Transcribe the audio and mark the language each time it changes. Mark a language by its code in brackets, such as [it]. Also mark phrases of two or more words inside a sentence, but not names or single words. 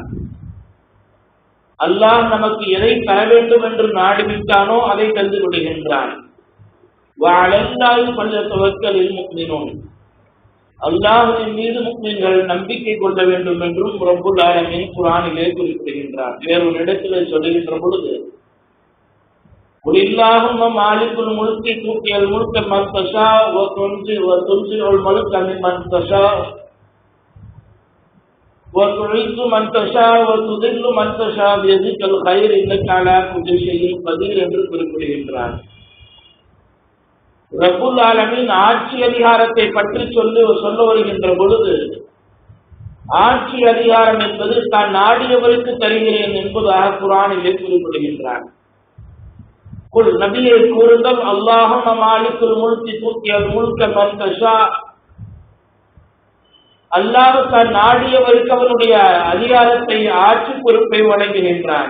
[ta] அல்லாஹ் நமக்கு எதை தர வேண்டும் என்று நாடிவிட்டானோ அதை தந்து விடுகின்றான். அல்லாஹ்வின் மீது முஃமின்கள் நம்பிக்கை கொள்ள வேண்டும் என்றும் ரப்புல் ஆலமீன் குர்ஆனிலே குறிப்பிடுகின்றார். வேறொரு இடத்திலே சொல்லுகின்ற பொழுது, [ar] قل اللهم مالك الملك تؤتي الملك من تشاء وتنزع الملك ممن تشاء وتعز من تشاء وتذل من تشاء بيدك الخير انك على كل شيء قدير [ta] என்று குறிப்பிடுகின்றார். ரப்புல் ஆலமீன் ஆட்சி அதிகாரத்தை பற்றி சொல்ல வருகின்ற பொழுது, ஆட்சி அதிகாரம் என்பது தான் நாடியவருக்கு தருகிறேன் என்பதாக குர்ஆனிலே குறிப்பிடுகின்றார். குல் நபியை கூறுங்கள், [ar] اللهم مالك الملك تؤتي الملك من تشاء, [ta] அல்லாஹ் தான் நாடியவருக்கு அவனுடைய அதிகாரத்தை ஆட்சி பொறுப்பை வழங்குகின்றான்.